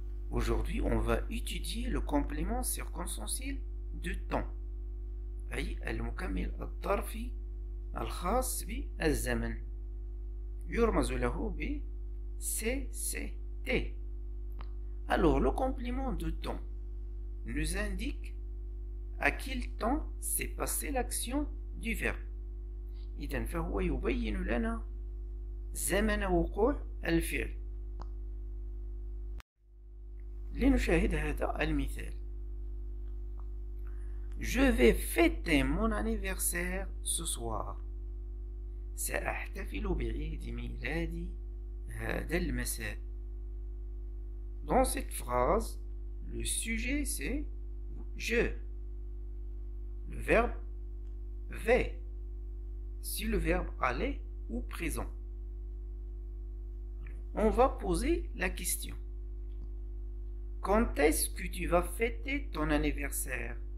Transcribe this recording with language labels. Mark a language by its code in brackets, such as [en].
[fr] Aujourd'hui on va étudier le complément circonstanciel de temps [ar] أي المكمل الظرفي الخاص بالزمن يرمز له ب [fr] CCT. Alors le complément de temps nous indique à quel temps s'est passée l'action du verbe. [ar] إذن فهو يبين لنا زمن وقوع الفعل. لنشاهد هذا المثال. [fr] Je vais fêter mon anniversaire ce soir. [ar] سأحتفل بعيد ميلادي هذا المساء. [fr] Dans cette phrase, le sujet c'est je. Le verbe vais. Si le verbe aller ou présent. On va poser la question. Quand est-ce que tu vas fêter ton anniversaire?